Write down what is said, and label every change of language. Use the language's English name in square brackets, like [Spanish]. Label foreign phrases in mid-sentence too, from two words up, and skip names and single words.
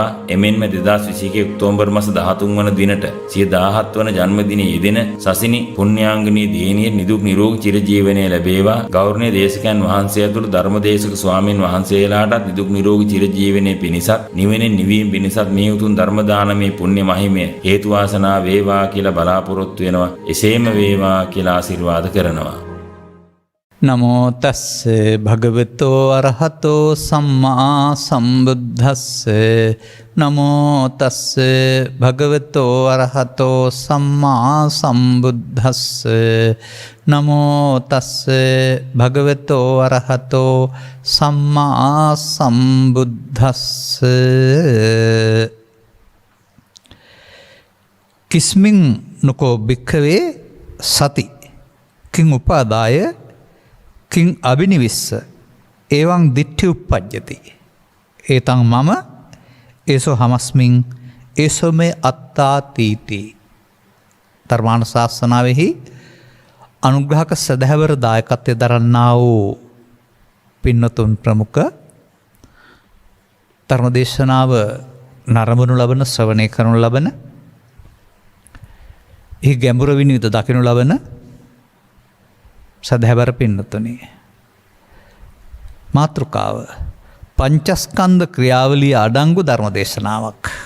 [Sinhala] එමෙන්ම 2021 ඔක්තෝබර් මාස 13 වන දිනට සිය 17 වන ජන්මදිනයේ යෙදෙන සසිනි පුණ්‍යාංගනී දිනියේ නිදුක් නිරෝගී චිරජීවනයේ ලැබේවා. ගෞරවනීය දේශකයන් වහන්සේ ඇතුළු ධර්මදේශක ස්වාමින් වහන්සේලාටත් නිදුක් නිරෝගී චිරජීවනයේ පිණිසත් නිවෙනින් නිවීම පිණිසත් මේ උතුම් ධර්ම දානමේ පුණ්‍ය මහිමය හේතු වාසනා වේවා කියලා බලාපොරොත්තු වෙනවා. එසේම වේවා කියලා ආශිර්වාද කරනවා. [Pali] නමෝ තස්ස භගවතෝ අරහතෝ සම්මා සම්බුද්දස්ස නමෝ තස්ස භගවතෝ අරහතෝ සම්මා සම්බුද්දස්ස නමෝ තස්ස භගවතෝ අරහතෝ සම්මා සම්බුද්දස්ස කිස්මින් නොකෝ භික්ඛවේ සති කිං උපාදාය කිං අබිනිවිස්ස එවං දිට්ඨි උප්පජ්ජති ඒතං මම ඒසෝ හමස්මින් ඒසෝ මේ අත්තාතීති. [Sinhala] ධර්මාන ශාසනාවෙහි අනුග්‍රහක සදහැවර දායකත්වය දරන්නා වූ පින්නතුන් ප්‍රමුඛ ධර්මදේශනාව නරඹනු ලබන ශ්‍රවණය කරනු ලබන එහි ගැඹුර විනිවිද දකිනු ලබන සදහැවර පින්නතුනි, මාතෘකාව පංචස්කන්ධ ක්‍රියාවලිය අඩංගු ධර්ම දේශනාවක්.